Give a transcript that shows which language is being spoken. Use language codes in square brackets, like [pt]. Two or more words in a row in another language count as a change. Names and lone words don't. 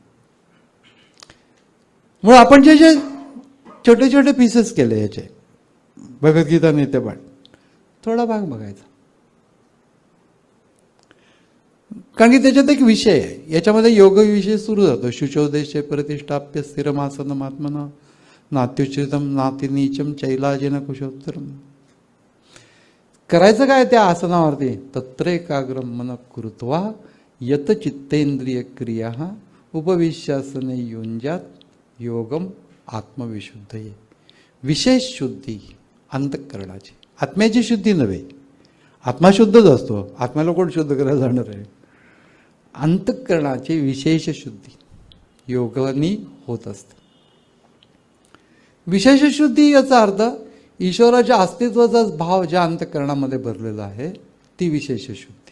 [mr] मग आपण जे जे छोटे छोटे पीसेस केले याचे, भगवद्गीता नित्यपाठ, थोडा भाग बघायचा. कारण की त्याच्यात एक विषय आहे, याच्यामध्ये योग विषय सुरू जातो. [sa] शुचोदेशे प्रतिष्ठाप्य स्थिरमासन आत्मना नात्युचितम नातिनीचम चैलाजेन कुशोत्तरम. [mr] करायचं काय त्या आसनावरती? [sa] तत्र एकाग्रम मन कृत्वा यत चित्तेंद्रिय क्रिया उपविश्यासने युंजात योगम आत्मविशुद्धये. [mr] विशेष शुद्धी अंतःकरणाची, आत्म्याची शुद्धी नव्हे. आत्मा शुद्धच असतो, आत्म्याला कोण शुद्ध करायला जाणार आहे? अंतःकरणाची विशेष शुद्धी योगाने होत असते. विशेष शुद्धी याचा अर्थ ईश्वराच्या अस्तित्वाचा भाव ज्या अंतःकरणामध्ये भरलेला आहे ती विशेष शुद्धी.